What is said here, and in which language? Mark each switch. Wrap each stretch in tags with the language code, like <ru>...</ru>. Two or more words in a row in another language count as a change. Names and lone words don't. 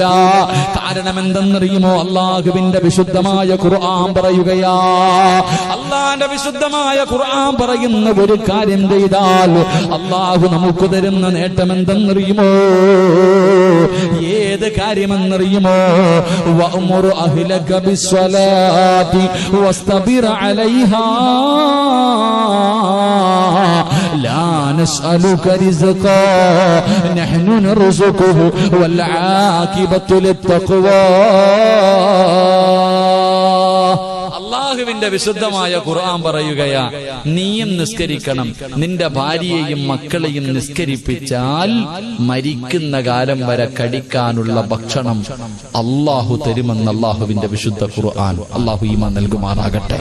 <ml>കാരണം എന്തെന്നറിയുമോ? അള്ളാഹുവിന്റെ വിശുദ്ധമായ ഖുർആൻ പറയുകയാ. അള്ളാന്റെ വിശുദ്ധമായ ഖുർആൻ പറയുന്ന ഒരു കാര്യം ചെയ്താൽ അള്ളാഹു നമുക്ക് തരുന്ന നേട്ടം എന്തെന്നറിയുമോ? ഏത് കാര്യമെന്നറിയുമോ?</ml> <ar>أهلك بالصلاة واصطبر عليها لا نسألك رزقا نحن نرزقه والعاقبة للتقوى.</ar> <ml>അള്ളാഹുവിന്റെ വിശുദ്ധമായ ഖുർആൻ പറയുകയാ, നീയും നിസ്കരിക്കണം, നിന്റെ ഭാര്യയെയും മക്കളെയും നിസ്കരിപ്പിച്ചാൽ മരിക്കുന്ന കാലം വരെ കടിക്കാനുള്ള ഭക്ഷണം അള്ളാഹു തരുമെന്ന് അള്ളാഹുവിന്റെ വിശുദ്ധ ഖുർആൻ. അള്ളാഹു ഈമാൻ നൽകുമാറാകട്ടെ.</ml>